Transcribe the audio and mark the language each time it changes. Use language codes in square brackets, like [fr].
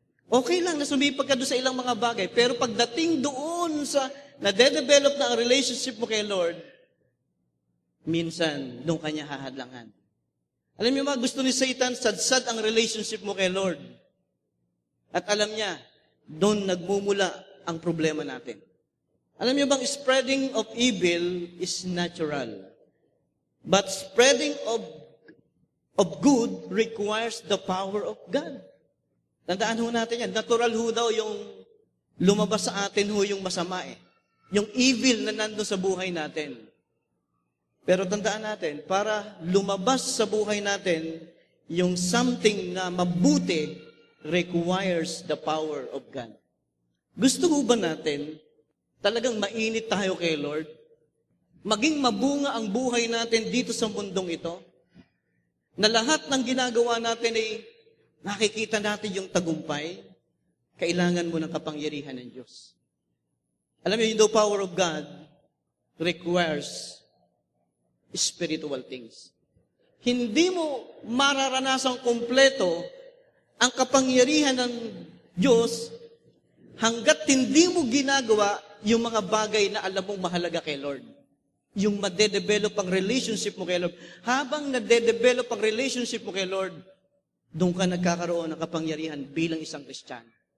[tl] Okay lang na sumipag ka doon sa ilang mga bagay, pero pagdating doon sa nade-develop na ang relationship mo kay Lord, minsan doon kanya hahadlangan. Alam niyo ba, gusto ni Satan, sadsad ang relationship mo kay Lord. At alam niya, doon nagmumula ang problema natin. Alam niyo bang [en] spreading of evil is natural. But spreading of good requires the power of God. [tl] Tandaan ho natin yan. Natural ho daw yung lumabas sa atin ho yung masama Yung evil na nandun sa buhay natin. Pero tandaan natin, para lumabas sa buhay natin, yung something na mabuti [en] requires the power of God. [tl] Gusto ho ba natin talagang mainit tayo kay Lord. Maging mabunga ang buhay natin dito sa mundong ito. Na lahat ng ginagawa natin ay nakikita natin yung tagumpay. Kailangan mo ng kapangyarihan ng Diyos. Alam niyo, [en] the power of God requires spiritual things. [tl] Hindi mo mararanasang kumpleto ang kapangyarihan ng Diyos hanggat hindi mo ginagawa yung mga bagay na alam mong mahalaga kay Lord. Yung madedevelop ang relationship mo kay Lord. Habang nade-develop ang relationship mo kay Lord, doon ka nagkakaroon ng kapangyarihan bilang isang Kristiyano.